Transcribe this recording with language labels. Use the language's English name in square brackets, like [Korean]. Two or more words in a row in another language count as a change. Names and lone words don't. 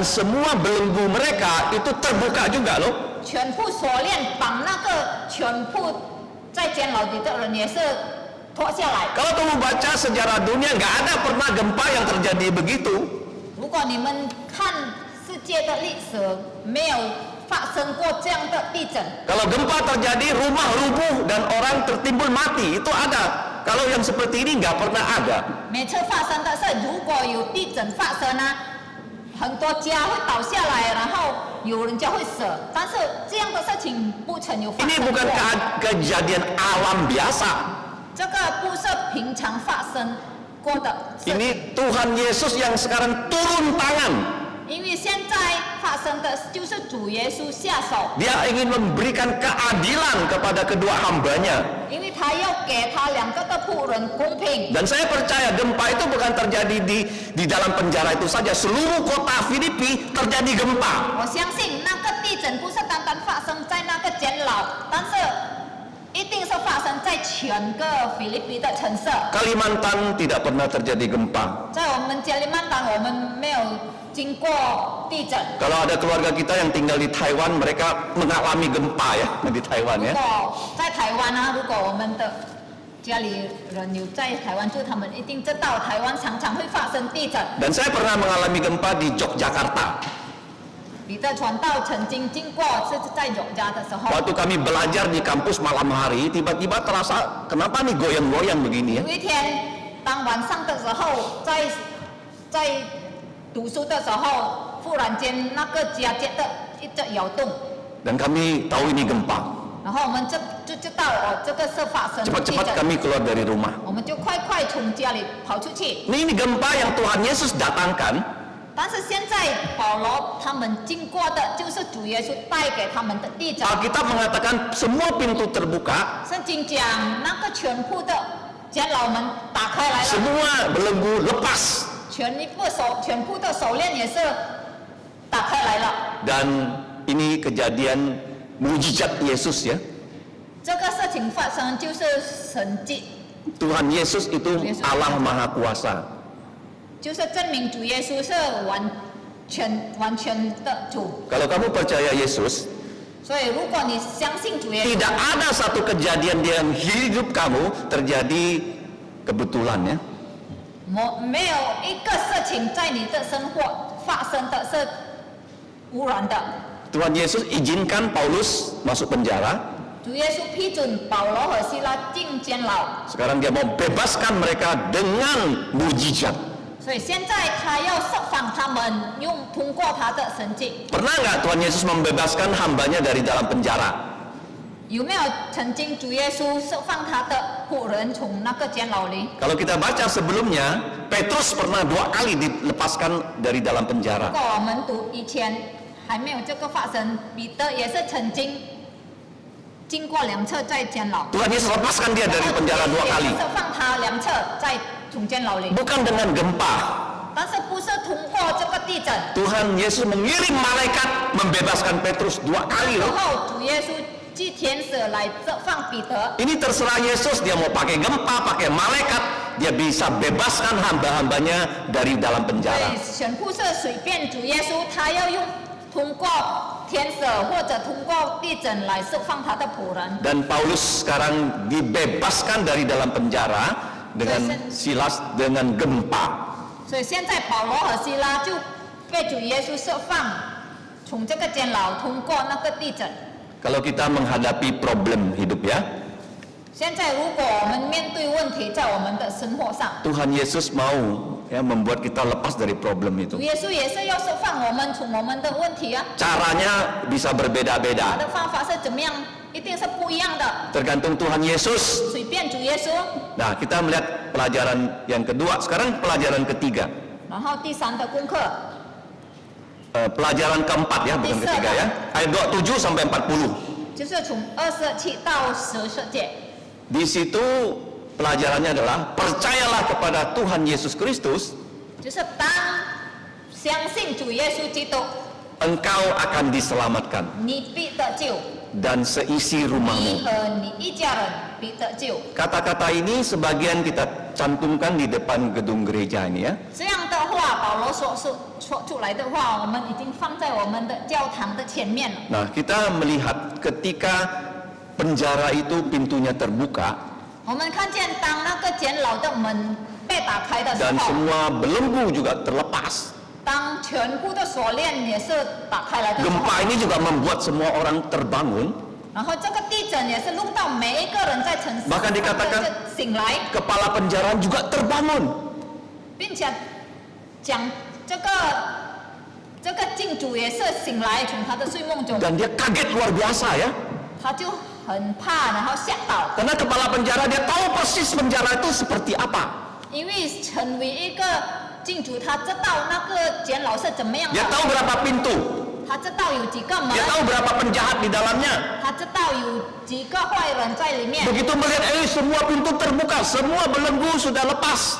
[Indonesian] dan semua belenggu mereka itu terbuka juga loh. [Chinese] 全部锁链绑那个全部在监牢里的人也是脱下来。 [Indonesian] Kalau kamu baca sejarah dunia nggak ada pernah gempa yang terjadi begitu. [Chinese] 如果你们看世界的历史，没有发生过这样的地震。 [Indonesian] Kalau gempa terjadi rumah rubuh dan orang tertimbun mati itu ada. Kalau yang seperti ini nggak pernah ada. [Chinese] 每次发生的是，如果有地震发生呢，很多家会倒下来，然后有人家会死。但是这样的事情不曾有发 [Indonesian] Ini [Chinese] 生 [Indonesian] bukan [Chinese] 过。 [Indonesian] kejadian alam biasa. [Chinese] 这个不是平常发生过的事情， [Indonesian] Ini Tuhan Yesus yang sekarang turun tangan. [Chinese] 因为现在发生的就是主耶稣下手， [Indonesian] Dia ingin memberikan keadilan kepada kedua hambanya. [Chinese] 因为他要给他两个的仆人公平。 [Indonesian] Dan saya percaya gempa itu bukan terjadi di dalam penjara itu saja. Seluruh kota Filipi terjadi gempa. [Chinese] 我相信那个地震不是单单发生在那个监牢，但是一定是发生在全个菲律宾的城市。 [Indonesian] Kalimantan tidak pernah terjadi gempa. [Chinese] 在我们加利曼丹，我们没有经过地震。 [Indonesian] Kalau ada keluarga kita yang tinggal di Taiwan, mereka mengalami gempa ya di Taiwan [Chinese] 如 [Indonesian] ya. [Chinese] 果在台湾啊，如果我们的家里人有在台湾住，他们一定知道台湾常常会发生地震。 [Indonesian] Dan saya pernah mengalami gempa di Yogyakarta. [Chinese] 彼得传道曾经经过是在永嘉的时候， [Indonesian] Waktu kami belajar di kampus malam hari, tiba-tiba terasa kenapa nih goyang-goyang begini ya? [Chinese] 有一天当晚上的时候，在读书的时候，忽然间那个家接的一直摇动， [Indonesian] Dan kami tahu ini gempa. [Chinese] 然后我们就知道哦，这个是发生地 [Indonesian] Cepat-cepat [Chinese] 震， [Indonesian] kami keluar dari rumah. [Chinese] 我们就快从家里跑出去。 [Indonesian] Ini gempa yang Tuhan Yesus datangkan. [Chinese] 但是现在保罗他们经过的就是主耶稣带给他们的地震。 [Indonesian] Alkitab mengatakan semua pintu terbuka, [Chinese] 圣经讲那个全部的监牢门打开来了， [Indonesian] semua belenggu lepas. [Chinese] 全部的手链也是打开来了。 [Indonesian] Dan ini kejadian mujizat Yesus ya. [Chinese] 这个事情发生就是神迹， [Indonesian] Tuhan Yesus itu Allah Maha Kuasa. [Chinese] 就是证明主耶稣是完全的主。 [Indonesian] Kalau kamu percaya Yesus, [Chinese] 所以如果你相信主耶稣， [Indonesian] tidak ada satu kejadian di dalam hidup kamu terjadi kebetulan ya. [Chinese] 没有一个事情在你的生活发生的是污染的。 [Indonesian] Tuhan Yesus izinkan Paulus masuk penjara. [Chinese] 主耶稣批准保罗和希拉进监牢， [Indonesian] Sekarang dia mau bebaskan mereka dengan mujizat. [Chinese] 所以现在他要释放他们，通过他的神迹。 [Indonesian] Pernah nggak Tuhan Yesus membebaskan hambanya dari dalam penjara? [Chinese] 有没有曾经主耶稣释放他的仆人从那个监牢里？ [Indonesian] Kalau kita baca sebelumnya, Petrus pernah 2 kali dilepaskan dari dalam [Chinese] 如 [Indonesian] penjara. [Chinese] 果我们读以前还没有这个发生，彼得也是曾经经过2次在监牢， [Indonesian] Tuhan Yesus lepaskan dia dari penjara 2 kali. [Chinese] 释放他2次在从监牢里， [Indonesian] Bukan dengan gempa. [Chinese] 但是不是通过这个地震。 [Indonesian] Tuhan Yesus mengirim malaikat membebaskan Petrus 2 kali [Chinese] 然 [Indonesian] loh. [Chinese] 后主耶稣寄天使来释放彼得。 [Indonesian] Ini terserah Yesus, dia mau pakai gempa, pakai malaikat, dia bisa bebaskan hamba-hambanya dari dalam [Chinese] 所 [Indonesian] penjara. [Chinese] 以全部是随便主耶稣，他要用通过天使或者通过地震来释放他的仆人。 [Indonesian] Dan Paulus sekarang dibebaskan dari dalam penjara dengan Silas dengan gempa. [Chinese] 所以现在保罗和希拉就被主耶稣释放，从这个监牢通过那个地震。 [Indonesian] Kalau kita menghadapi problem hidup ya, [Chinese] 现在如果我们面对问题在我们的生活上， [Indonesian] Tuhan Yesus mau ya membuat kita lepas dari problem [Chinese] 主 [Indonesian] itu. [Chinese] 耶稣也是要释放我们从我们的问题啊。 [Indonesian] Caranya bisa [Chinese] 他 [Indonesian] berbeda-beda. [Chinese] 的方法是怎么样？一定是不一样的， [Indonesian] Tergantung Tuhan Yesus. [Chinese] 随便主耶稣。 [Indonesian] Nah, kita melihat pelajaran yang kedua. Sekarang pelajaran ketiga. [Chinese] 然后第3的功课， [Indonesian] Pelajaran keempat ya, bukan ketiga ya. Ayat 27 sampai 40. [Chinese] 就是从27到14节。 [Indonesian] Di situ pelajarannya adalah percayalah kepada Tuhan Yesus Kristus, [Chinese] 就是当相信主耶稣基督， [Indonesian] engkau akan diselamatkan [Chinese] 你必得救， [Indonesian] dan seisi [Chinese] 你 [Indonesian] rumahmu. [Chinese] 和你一家人必得救。 [Indonesian] Kata-kata ini sebagian kita cantumkan di depan gedung gereja ini ya. [Chinese] 这样的话，保罗所出来的话，我们已经放在我们的教堂的前面了。 [Indonesian] Nah, kita melihat ketika penjara itu pintunya terbuka [Chinese] 我们看见当那个监牢的门被打开的时 [Indonesian] dan [Chinese] 候， [Indonesian] semua belenggu juga terlepas. [Chinese] 当全部的锁链也是打开来的时候， [Indonesian] Gempa ini juga membuat semua orang terbangun. [Chinese] 然后这个地震也是弄到每一个人在城市 [Indonesian] Bahkan dikatakan [Chinese] 醒来， [Indonesian] Kepala penjara juga terbangun. [Chinese] 并且讲这个禁主也是醒来，从他的睡梦中， [Indonesian] Dan dia kaget luar biasa ya. [Chinese] 他就很怕，然后吓倒， [Indonesian] Karena kepala penjara dia tahu persis penjara itu seperti apa. [Chinese] 因为成为一个禁主，他知道那个监牢是怎么样的， [Indonesian] Dia tahu berapa pintu. [Chinese] 他知道有几个门， [Indonesian] Dia tahu berapa penjahat di dalamnya. [Chinese] 他知道有几个坏人在里面。 [Indonesian] Begitu melihat semua pintu terbuka, semua belenggu sudah lepas.